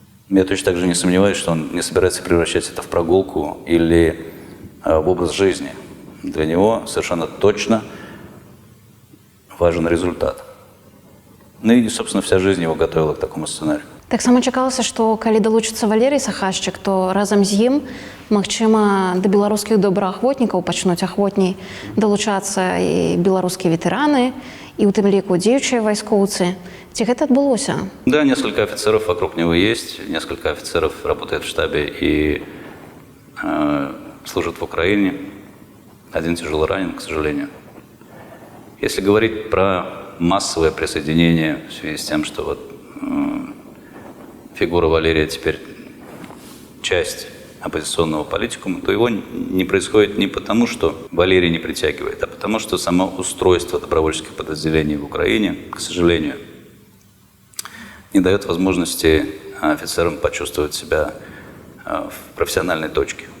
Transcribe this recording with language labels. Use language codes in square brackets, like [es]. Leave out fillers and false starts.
[ru] Я точно так же не сомневаюсь, что он не собирается превращать это в прогулку или в образ жизни. Для него совершенно точно важен результат. Ну и, собственно, вся жизнь его готовила к такому сценарию. [be] Таксама чакалася, што калі далучыцца Валерый Сахашчык, то разам з ім, магчыма, да беларускіх добраахвотнікаў пачнуць ахвотней далучацца і беларускія ветэраны, і ў тым ліку дзеючыя вайскоўцы. Ці гэта адбылося? [ru] Да, несколько офицеров вокруг него есть, несколько офицеров работает в штабе и служат в Украине. Один тяжело ранен, к сожалению. Если говорить про массовое присоединение в связи с тем, что вот фигура Валерия теперь часть оппозиционного политикума, то его не происходит не потому, что Валерий не притягивает, а потому, что само устройство добровольческих подразделений в Украине, к сожалению, не дает возможности офицерам почувствовать себя в профессиональной точке.